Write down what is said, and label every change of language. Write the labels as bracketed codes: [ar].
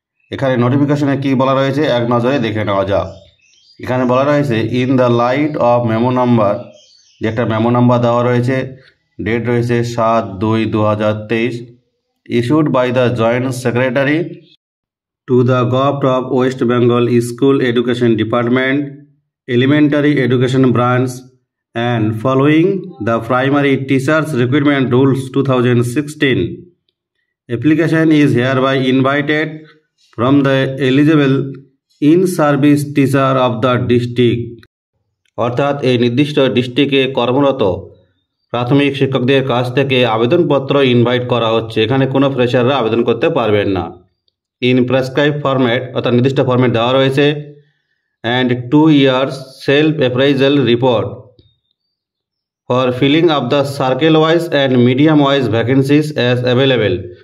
[bn] এখানে নোটিফিকেশনে কি বলা রয়েছে এক নজরে দেখে নেওয়া যাক। এখানে বলা রয়েছে, [en] in the light of memo number, [bn] যে একটা মেমো নাম্বার দেওয়া রয়েছে, ডেট রয়েছে [en] 7/2/2023, issued by the joint secretary to the government of West Bengal school education department, elementary education branch, and following the primary teachers recruitment rules 2016. Application is hereby invited from the eligible in-service teacher of the district. [bn] অর্থাৎ এই নির্দিষ্ট ডিস্ট্রিক্টে কর্মরত প্রাথমিক শিক্ষকদের কাছ থেকে আবেদনপত্র ইনভাইট করা হচ্ছে। এখানে কোনো ফ্রেশাররা আবেদন করতে পারবেন না। [en] in prescribe format, [bn] অর্থাৎ নির্দিষ্ট ফরম্যাট দেওয়া রয়েছে, [en] And 2 years self appraisal report for filling up the circle wise and medium wise vacancies as available.